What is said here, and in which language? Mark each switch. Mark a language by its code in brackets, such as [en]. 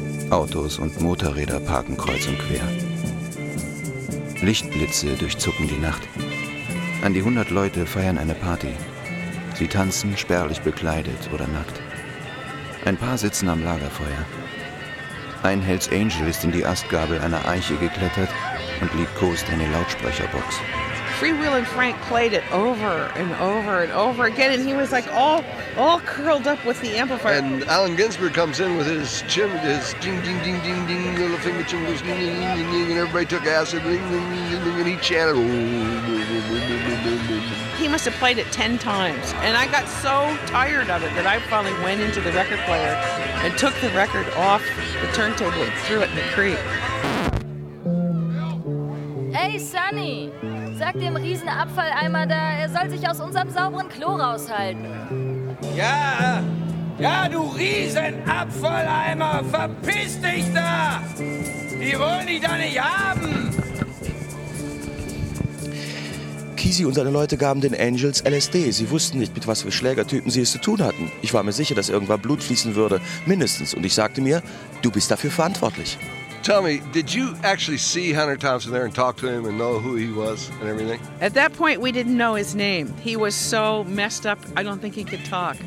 [de] Autos und Motorräder parken kreuz und quer. Lichtblitze durchzucken die Nacht. An die 100 Leute feiern eine Party. Sie tanzen, spärlich bekleidet oder nackt. Ein paar sitzen am Lagerfeuer. Ein Hells Angel ist in die Astgabel einer Eiche geklettert und liegt kost eine Lautsprecherbox. [en] Free Will and Frank played it over and over and over again, and he was like all curled up with the amplifier. And Allen Ginsberg comes in with his ding ding ding ding ding, little finger chimbles, ding ding ding ding, and everybody took acid, ding ding ding ding, and he chanted. He must have played it 10 times, and I got so tired of it that I finally went into the record player and took the record off the turntable and threw it in the creek. [de] Hey Sonny, sag dem Riesenabfalleimer da, er soll sich aus unserem sauberen Klo raushalten. Ja, ja, du Riesenabfalleimer, verpiss dich da! Die wollen dich da nicht haben! Kesey und seine Leute gaben den Angels LSD. Sie wussten nicht, mit was für Schlägertypen sie es zu tun hatten. Ich war mir sicher, dass irgendwann Blut fließen würde, mindestens. Und ich sagte mir, du bist dafür verantwortlich. [en] Tell me, did you actually see Hunter Thompson there and talk to him and know who he was and everything? At that point, we didn't know his name. He was so messed up, I don't think he could talk.